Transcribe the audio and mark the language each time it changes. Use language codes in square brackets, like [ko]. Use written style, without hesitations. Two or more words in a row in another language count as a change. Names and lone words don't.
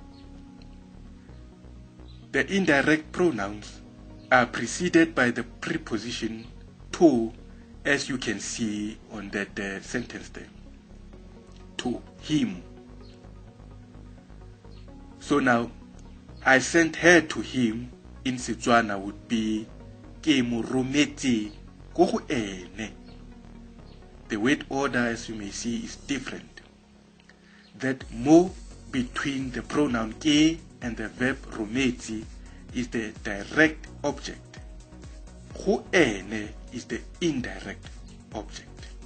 [en] The indirect pronouns are preceded by the preposition to, as you can see on that sentence there. To him. So now, I sent her to him in Setswana would be [tn] ke mo rometse ko go ene. [en] The word order, as you may see, is different. That mo between the pronoun ke and the verb rometse is the direct object. [tn] Go ene [en] is the indirect object.